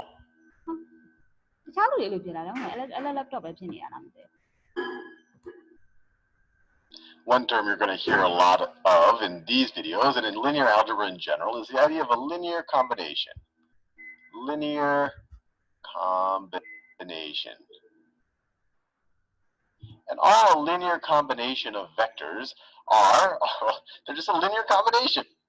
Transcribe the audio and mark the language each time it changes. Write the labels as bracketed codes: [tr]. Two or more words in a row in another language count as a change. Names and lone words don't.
[my] တခြားလူတွေလို့ပြောတာလည်းအဲ့ laptop ပဲဖြစ်နေတာလားမသိဘူး [en] One term you're going to hear a lot of in these videos and in linear algebra in general is the idea of a linear combination. Linear combination. And all a linear combination of vectors are, they're just a linear combination.